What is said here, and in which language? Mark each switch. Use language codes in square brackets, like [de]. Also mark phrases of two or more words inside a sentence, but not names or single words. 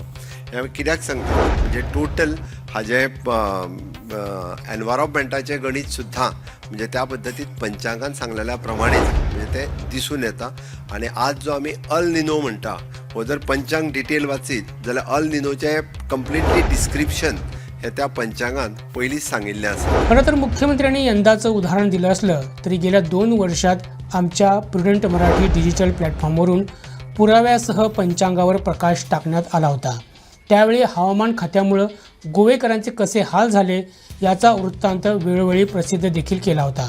[kok] हे कित्याक सांगता म्हणजे टोटल हाजे एनवायरमेंटाचे गणित सुद्दां म्हणजे त्या पद्दतीत पंचांगान सांगलेल्या प्रमाणेच म्हणजे ते दिसून येता। आनी आज जो आमी अल निनो म्हणटा हो जर पंचांग डिटेल वाचीत जाल्यार अल निनोचे [en] completely description [kok] हे त्या पंचांगात पयलींच सांगिल्लें आसा। [mr] खरं तर मुख्यमंत्र्यांनी यंदाचं उदाहरण दिलं असलं तरी गेल्या 2 वर्षात आमच्या प्रुडंट मराठी डिजिटल प्लॅटफॉर्मवरून पुराव्यासह पंचांगावर प्रकाश टाकण्यात आला होता। त्यावेळी हवामान खात्यामुळे गोवेकरांचे कसे हाल झाले याचा वृत्तांत वेळोवेळी प्रसिद्ध देखील केला होता।